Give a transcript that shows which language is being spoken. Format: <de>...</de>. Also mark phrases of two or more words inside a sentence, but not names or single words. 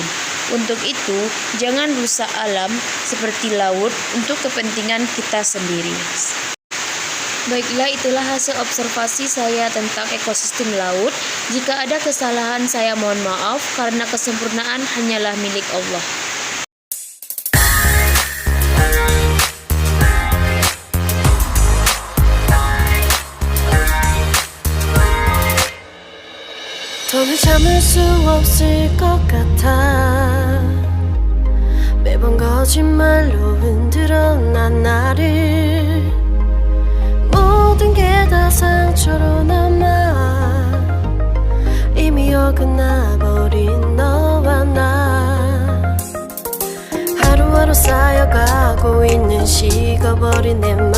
<id>Untuk itu, jangan rusak alam seperti laut untuk kepentingan kita sendiri. Baiklah, itulah hasil observasi saya tentang ekosistem laut. Jika ada kesalahan, saya mohon maaf karena kesempurnaan hanyalah milik Allah.</id> <ko>더는 참을 수 없을 것 같아 매번 거짓말로 흔들어 난 나를 모든 게 다 상처로 남아 이미 어긋나버린 너와 나 하루하루 쌓여가고 있는 식어버린 내</ko>